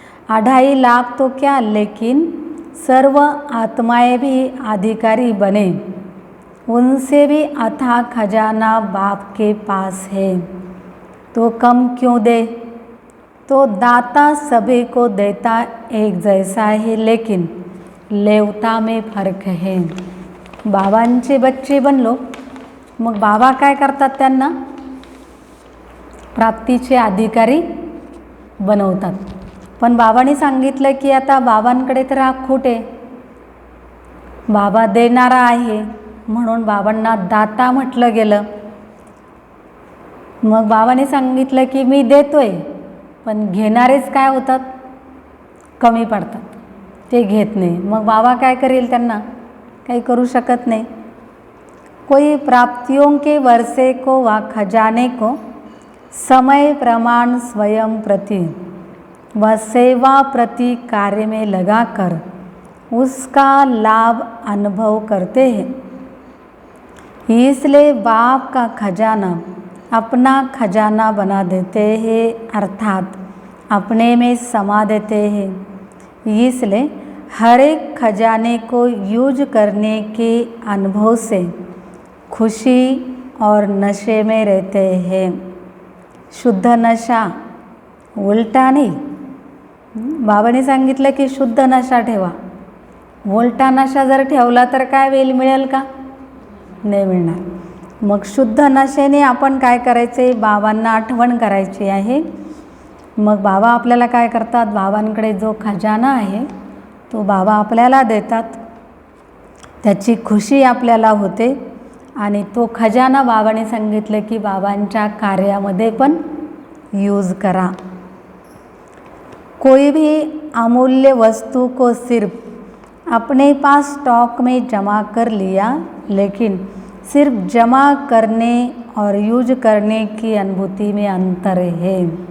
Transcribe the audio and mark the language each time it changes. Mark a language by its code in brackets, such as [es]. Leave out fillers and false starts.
[hi] 2.5 लाख तो क्या, लेकिन सर्व आत्माएं भी अधिकारी बने, उनसे भी अथाह खजाना बाप के पास है, तो कम क्यों दे। तो दाता सभी को देता एक जैसा है, लेकिन लेवता में फर्क है। [mr] बाबांचे बच्चे बनलो, मग बाबा काय करतात, त्यांना प्राप्तीचे अधिकारी बनवतात। पण बाबांनी सांगितलं की आता बाबांकडे तर अखूट आहे, बाबा देणारा आहे, म्हणून बाबांना दाता म्हटलं गेलं। मग बाबांनी सांगितलं की मी देतोय, पण घेणारेच काय होतात, कमी पडतात, ते घेत नाही। मग बाबा काय करेल, त्यांना काही करू शकत नाही। [hi] कोई प्राप्तियों के वर्षे को व खजाने को समय प्रमाण स्वयं प्रति व सेवा प्रति कार्य में लगाकर उसका लाभ अनुभव करते हैं। इसलिए बाप का खजाना अपना खजाना बना देते हैं, अर्थात अपने में समा देते हैं। इसलिए हर एक खजाने को यूज करने के अनुभव से खुशी और नशे में रहते हैं। शुद्ध नशा, उलटा नहीं। [mr] बाबाने सांगितलं की शुद्ध नशा ठेवा, उलटा नशा जर ठेवला तर काय वेल मिळेल का, नाही मिळणार। मग शुद्ध नशेने आपण काय करायचे, बाबांना आठवण करायची आहे। मग बाबा आपल्याला काय करतात, बाबांकडे जो खजाना आहे तो बाबा आपल्याला देतात, त्याची खुशी आपल्याला होते, आणि तो खजाना बाबाने सांगितलं की बाबांच्या कार्यामध्ये पण यूज करा। [hi] कोई भी अमूल्य वस्तु को सिर्फ अपने पास स्टॉक में जमा कर लिया, लेकिन सिर्फ जमा करने और यूज करने की अनुभूति में अंतर है।